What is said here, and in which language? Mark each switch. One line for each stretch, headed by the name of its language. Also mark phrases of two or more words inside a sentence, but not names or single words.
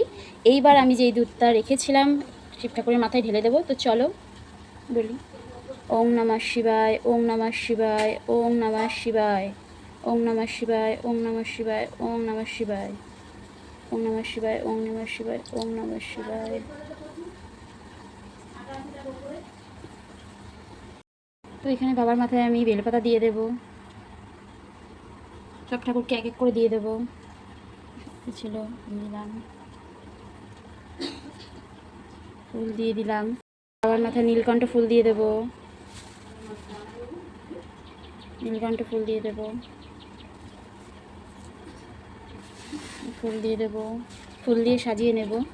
Bangla: এইবার আমি যেই দুধটা রেখেছিলাম শিব ঠাকুরের মাথায় ঢেলে দেবো। তো চলো বলি,
Sanskrit: ওং নমঃ শিবায়, ওং নমঃ শিবায়, ওং নমঃ শিবায়, ওং নমঃ শিবায়, ওং নমঃ শিবায়, ওং নমঃ শিবায়, ওং নমঃ শিবায়, ওং নমঃ শিবায়, ওং নমঃ শিবায়।
Bangla: তো এখানে বাবার মাথায় আমি বেলপাতা দিয়ে দেব, সব ঠাকুরকে এক এক করে দিয়ে দেবো। ছিল দিলাম, ফুল দিয়ে দিলাম, বাবার মাথায় নীলকণ্ঠ ফুল দিয়ে দেব, নীলকণ্ঠ ফুল দিয়ে দেব, ফুল দিয়ে দেব, ফুল দিয়ে সাজিয়ে নেব।